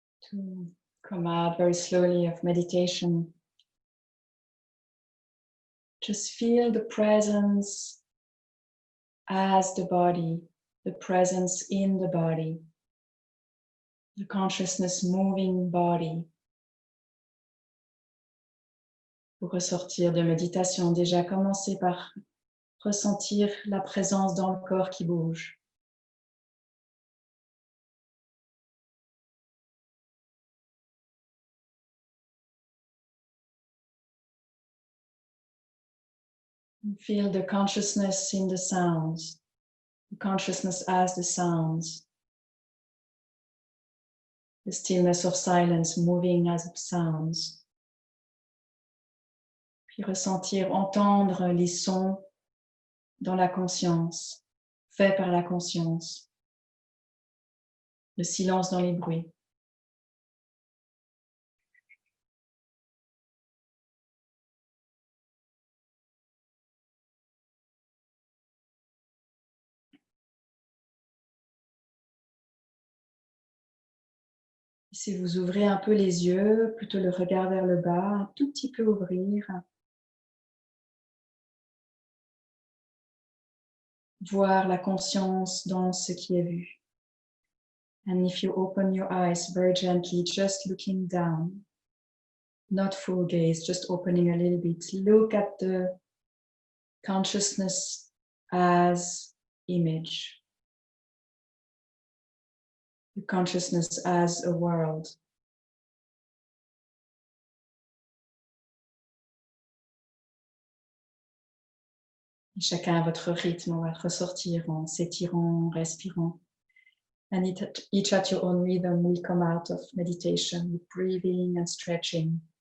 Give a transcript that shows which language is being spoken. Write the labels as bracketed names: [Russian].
[English] To come out very slowly of meditation. Just feel the presence as the body, the presence in the body, the consciousness moving body. [French] Pour ressortir de méditation, déjà commencez par ressentir la présence dans le corps qui bouge. [English] Feel the consciousness in the sounds, the consciousness as the sounds, the stillness of silence moving as sounds. [French] Puis ressentir, entendre les sons dans la conscience, faits par la conscience, le silence dans les bruits. Si vous ouvrez un peu les yeux, plutôt le regard vers le bas, un tout petit peu ouvrir, voir la conscience dans ce qui est vu. [English] And if you open your eyes very gently, just looking down, not full gaze, just opening a little bit, look at the consciousness as image, the consciousness as a world. [French] Et chacun à votre rythme, on va ressortir en s'étirant, en respirant. [English] And each at your own rhythm will come out of meditation with breathing and stretching.